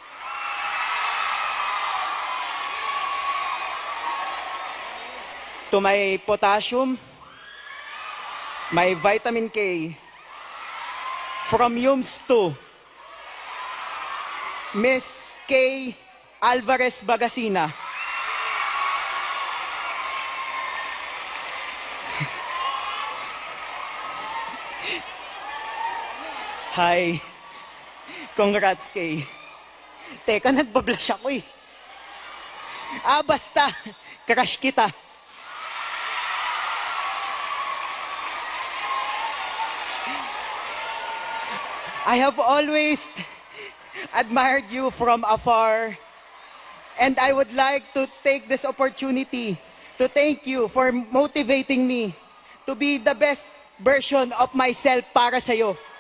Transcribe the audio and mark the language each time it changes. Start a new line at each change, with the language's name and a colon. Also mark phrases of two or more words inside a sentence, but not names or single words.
English: To my potassium, my vitamin K, from Yums to Miss K. Alvarez Bagasina. Hi.
Filipino: Congrats, Kay. Teka, nagbablush ako eh. Basta. Crush kita.
English: I have always admired you from afar, and I would like to take this opportunity to thank you for motivating me to be the best version of myself
Filipino: para sa'yo.